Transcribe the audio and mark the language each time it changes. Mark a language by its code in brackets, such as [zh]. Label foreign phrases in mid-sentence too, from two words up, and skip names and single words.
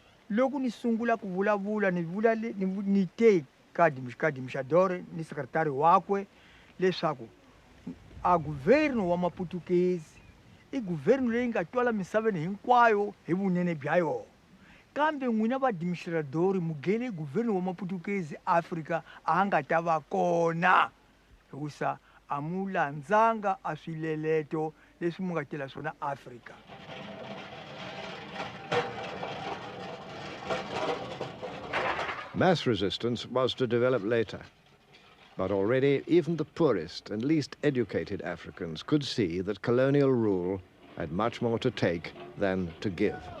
[ts] loko ni sungula ku vulavula ni te kadi mshadore ni sekretari wakwe leswaku a guvernu wa maputukezi I guvernu leyi nga twala misaveni hinkwayo hi vunene bya yona kambe n'wina vaadministradori mugene guvernu wa maputukezi Afrika a nga ta va kona hikusa a mu landzanga a swileleto leswi mu nga tela swona Afrika. [en] Mass resistance was to develop later. But already, even the poorest and least educated Africans could see that colonial rule had much more to take than to give.